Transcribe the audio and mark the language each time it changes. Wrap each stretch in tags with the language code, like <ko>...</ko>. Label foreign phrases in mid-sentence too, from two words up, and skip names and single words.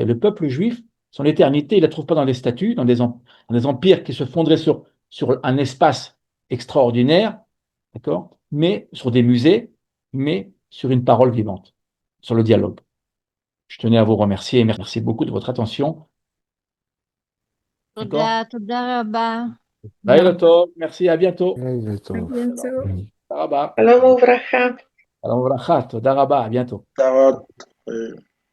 <fr>Le peuple juif, son éternité, il ne la trouve pas dans les statues, dans des empires qui se fonderaient sur un espace extraordinaire, d'accord, mais sur des musées, mais sur une parole vivante, sur le dialogue. Je tenais à vous remercier et merci beaucoup de votre attention.</fr> <he>תודה, תודה רבה. לילה טוב,</he> <fr>merci, à bientôt. À bientôt.</fr> <he>Tודה רבה. שלום וברכה. שלום וברכה, תודה רבה,</he> <fr>à bientôt. Ça va.</fr>